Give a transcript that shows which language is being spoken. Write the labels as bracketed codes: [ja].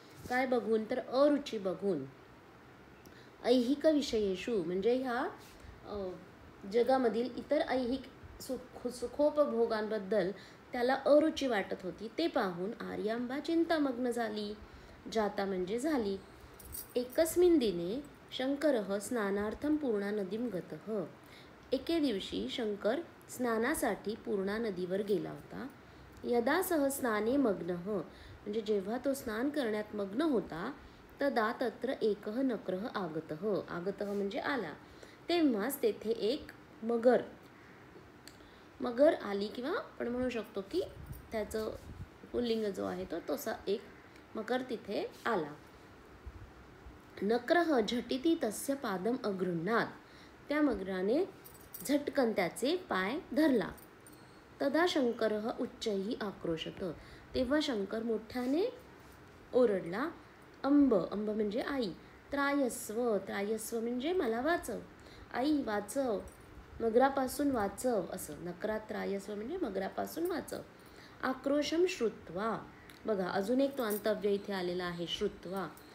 [mr] काय बघून, तर अरुची बघून. [sa] ऐहिक विषयेषु [mr] म्हणजे ह्या जगामधील इतर ऐहिक सुखोपभोगांबद्दल त्याला अरुची वाटत होती. ते पाहून आर्यांबा चिंतामग्न झाली. जाता म्हणजे झाली. [sa] एकस्मिन् दिने शंकरः स्नानार्थं पूर्णा नदीं गतः. [mr] एके दिवशी शंकर स्नानासाठी पूर्णा नदीवर गेला होता. [sa] यदा सह स्नाने मग्नः [mr] म्हणजे जेव्हा तो स्नान करण्यात मग्न होता, [sa] तदा तत्र एकः नक्रः आगतः. आगतः [mr] म्हणजे आला. तेव्हाच तेथे एक मगर आली किंवा आपण म्हणू शकतो की त्याचं पुल्लिंग जो आहे तो तसा एक मगर तिथे आला. [sa] नक्रः झटिती तस्य पादम अगृह्णात. [mr] त्या मगराने झटकन त्याचे पाय धरला. [sa] तदा शंकरः उच्चैः आक्रोशत. [mr] तेव्हा शंकर मोठ्याने ओरडला. [sa] अंब, अंब [mr] म्हणजे आई. [sa] त्रायस्व, त्रायस्व [mr] म्हणजे मला वाचव. आई वाचव, मगरापासून वाचव, असं. [sa] नकरात त्रायस्व [mr] म्हणजे मगरापासून वाचव. [sa] आक्रोशम श्रुत्वा, [mr] बघा अजून एक तो अंतव्य इथे आलेला आहे, श्रुत्वा.